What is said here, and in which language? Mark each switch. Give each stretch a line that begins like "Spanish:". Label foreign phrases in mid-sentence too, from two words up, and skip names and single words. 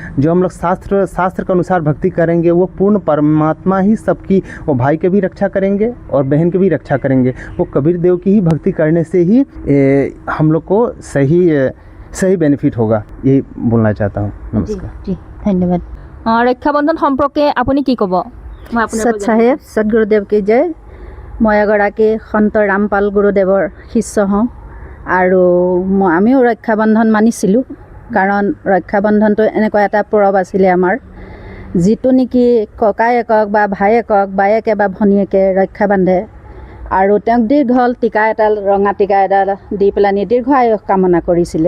Hindi: जो हम लोग शास्त्र के अनुसार भक्ति करेंगे, वो पूर्ण परमात्मा ही सबकी, वो भाई के भी रक्षा करेंगे और बहन के भी रक्षा करेंगे। वो कबीर देव की ही भक्ति करने से ही हम लोग को सही बेनिफिट होगा, यही बोलना चाहता हूँ। नमस्कार जी, धन्यवाद।
Assamese: ৰক্ষাবন্ধন সম্পৰ্কে আপুনি কি ক'ব?
Hindi: सत साहेब, सतगुरुदेव की जय।
Assamese: মই এগৰাকী সন্ত ৰামপাল গুৰুদেৱৰ শিষ্য হওঁ, আৰু আমিও ৰক্ষাবন্ধন মানিছিলোঁ। কাৰণ ৰক্ষাবন্ধনটো এনেকুৱা এটা পৰৱ আছিলে আমাৰ, যিটো নেকি ককায়েকক বা ভায়েকক, বায়েকে বা ভনীয়েকে ৰক্ষা বান্ধে, আৰু তেওঁক দীঘল টিকা এডাল, ৰঙা টিকা এডাল দি পেলানি দীৰ্ঘ আয়ুস কামনা কৰিছিলে।